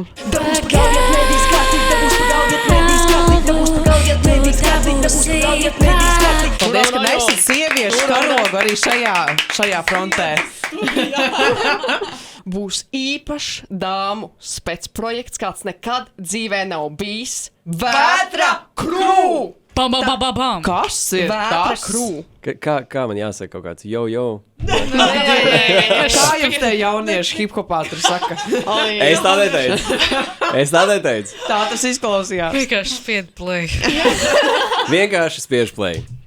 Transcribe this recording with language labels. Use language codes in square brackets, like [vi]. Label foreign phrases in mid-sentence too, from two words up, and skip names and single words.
[lv] Dabūs pagaujiet medijas kārtīt, dabūs pagaujiet medijas kārtīt, dabūs pagaujiet medijas kārtīt, dabūs pagaujiet medijas kārtīt. Paldies, ka nesat sieviešu karogu arī šajā frontē. Būs īpašs dāmu specprojekts, kāds nekad dzīvē nav bijis. Vētra krū! Bam, bam, bam, bam, bam. Kas ir Vētra tas? krū! Kā man jāsaka kaut kāds yo. Kā jums te jaunieši hiphopā tur saka? Es tā neteicu. Tā tas izklausījās. Vienkārši spied play. Vienkārši spiež play.